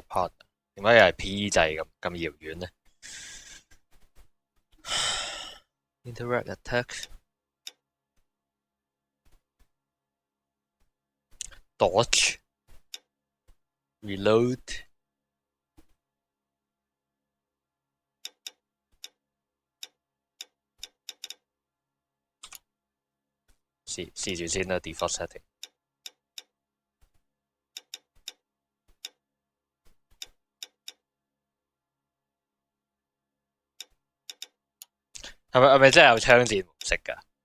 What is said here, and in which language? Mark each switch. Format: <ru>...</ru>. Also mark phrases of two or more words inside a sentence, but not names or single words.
<yue>partner 點解又係 P 掣咁遙遠呢 ？</yue> <en>Interact attack dodge reload</en> <yue>試住先啦 ，</yue> <en>default setting。</en> <yue>係咪真係有槍戰模式㗎？</yue>